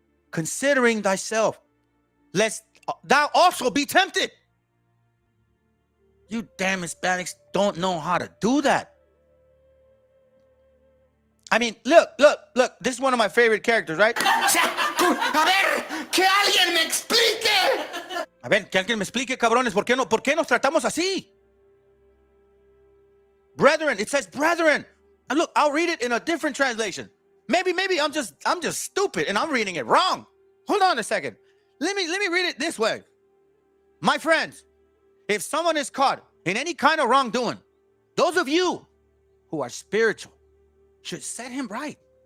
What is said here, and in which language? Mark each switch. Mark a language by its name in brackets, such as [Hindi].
[English] Considering thyself, lest thou also be tempted. You damn Hispanics don't know how to do that. I mean, look. This is one of my favorite characters, right? [Spanish] A ver, que alguien me explique. A ver, que alguien me explique, cabrones, ¿por qué nos tratamos así? [English] Brethren, it says brethren. And look, I'll read it in a different translation. Maybe I'm just stupid and I'm reading it wrong. Hold on a second. Let me read it this way. My friends, if someone is caught in any kind of wrongdoing, those of you who are spiritual should set him right.